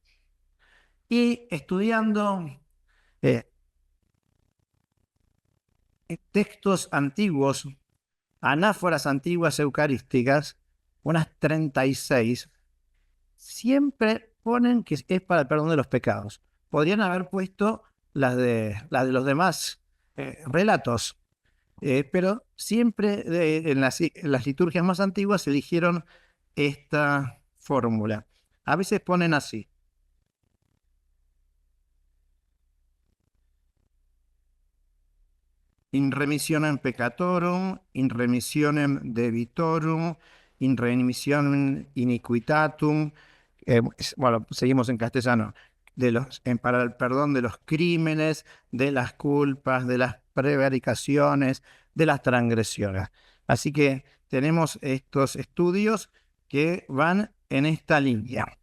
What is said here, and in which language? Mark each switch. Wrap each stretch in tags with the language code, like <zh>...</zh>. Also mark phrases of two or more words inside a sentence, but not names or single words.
<es>Y estudiando textos antiguos, anáforas antiguas eucarísticas, unas 36, siempre ponen que es para el perdón de los pecados. Podrían haber puesto las de los demás relatos, pero siempre en las liturgias más antiguas eligieron esta fórmula. A veces ponen así:</es> <la>in remissionem peccatorum, in remissionem debitorum, in remissionem iniquitatum.</la> <es>Bueno, seguimos en castellano. Para el perdón de los crímenes, de las culpas, de las prevaricaciones, de las transgresiones. Así que tenemos estos estudios que van en esta línea.</es>